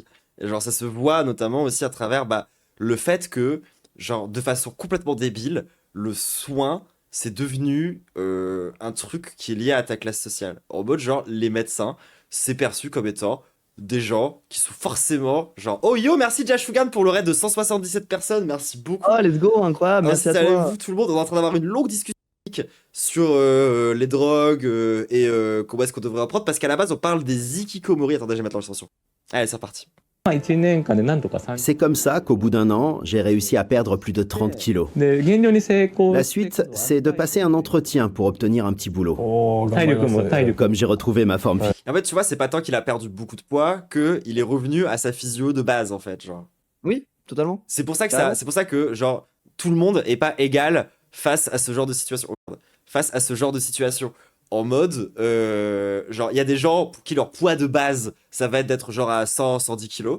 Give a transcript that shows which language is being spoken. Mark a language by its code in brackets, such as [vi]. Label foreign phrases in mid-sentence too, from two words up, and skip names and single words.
[fr] Et genre ça se voit notamment aussi à travers le fait que, genre de façon complètement débile, le soin c'est devenu un truc qui est lié à ta classe sociale. En mode genre les médecins, c'est perçu comme étant des gens qui sont forcément genre oh yo merci Jashugan pour le raid de 177 personnes, merci beaucoup. [en] Oh, let's go, [fr] incroyable, merci à toi. Installez-vous tout le monde, on est en train d'avoir une longue discussion sur les drogues et comment est-ce qu'on devrait apprendre parce qu'à la base on parle des hikikomori. Attendez, je vais mettre l'illustration. Allez, c'est reparti. [ja] 1 年間でなんとか3 [fr] C'est comme ça qu'au bout d'un an, j'ai réussi à perdre plus de 30 kilos. [ja] で減量に成功 [fr] La suite, c'est de passer un entretien pour obtenir un petit boulot. [ja] 体力も体力 [fr] Comme j'ai retrouvé ma forme physique. En fait, tu vois, c'est pas tant qu'il a perdu beaucoup de poids que il est revenu à sa physio de base en fait, genre. Oui, totalement. C'est pour ça que Carrément. c'est pour ça que genre tout le monde est pas égal face à ce genre de situation. Face à ce genre de situation. En mode, genre, il y a des gens pour qui leur poids de base, ça va être d'être genre à 100, 110 kilos.